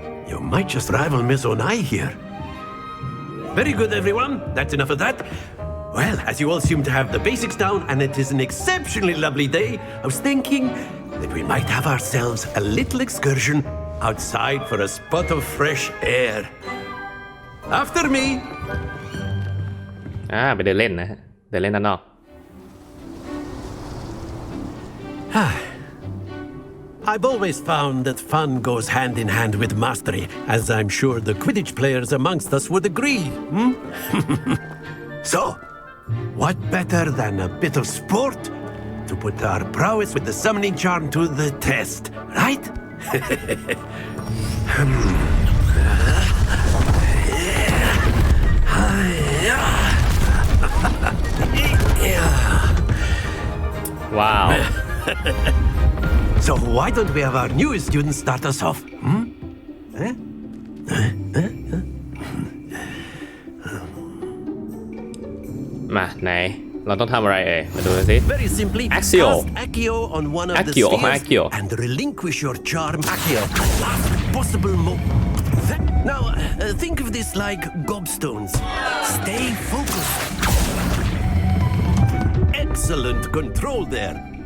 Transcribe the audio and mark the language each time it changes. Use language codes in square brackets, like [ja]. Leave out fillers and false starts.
[en] You might just rival Miss Onai here. Very good, everyone. That's enough of that. Well, as you all seem to have the basics down, and it is an exceptionally lovely day, I was thinking that we might have ourselves a little excursion outside for a spot of fresh air. After me. [th] ไปเดินเล่นนะฮะเดินเล่นด้านนอก [en] I've always found that fun goes hand in hand with mastery, as I'm sure the Quidditch players amongst us would agree. So, what better than a bit of sport to put our prowess with the summoning charm to the test, right? Wow. So why don't we have our newest student start us off? [th] มาไหนเราต้องทำอะไรมาดูสิ [en] Very simply, Axio. cast Accio on one of the Accio, spheres Accio. and relinquish your charm Accio at last possible moment. Now, think of this like gobstones. Stay focused. Excellent control there.